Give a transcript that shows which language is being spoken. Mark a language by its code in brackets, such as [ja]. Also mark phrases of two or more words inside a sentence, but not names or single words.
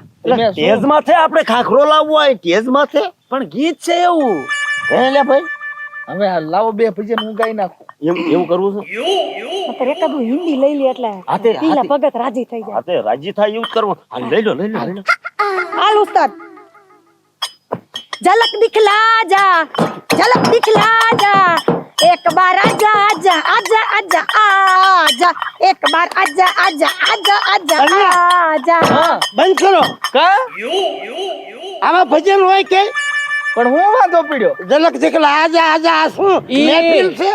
[gu] એટલે તેજ માથે આપણે ખાખરો લાવવો હોય તેજ માથે પણ ગીત છે એવું. હે લે ભાઈ હવે આ લાવો 2 ભજન હું ગાઈ નાખું. એવું કરવું છે. નકર એકાદું હિન્દી લઈ લે એટલે હાથે- ટીલા ભગત રાજી થઈ જાય. આ તે રાજી થાય એવું જ કરવું. આ લઈ લો લઈ લો લઈ લો. હાલ ઉસ્તાદ. [hi] झलक दिखला जा, झलक दिखला जा, एक बार आजा आजा आजा आजा आजा, एक बार आजा आजा आजा आजा आजा. [gu] બંધ કરો. કા આમાં ભજન હોય કે પણ હું વાંધો પડ્યો. [hi] झलक दीकला आजा आजा [gu] આ શું મહેફિલ છે?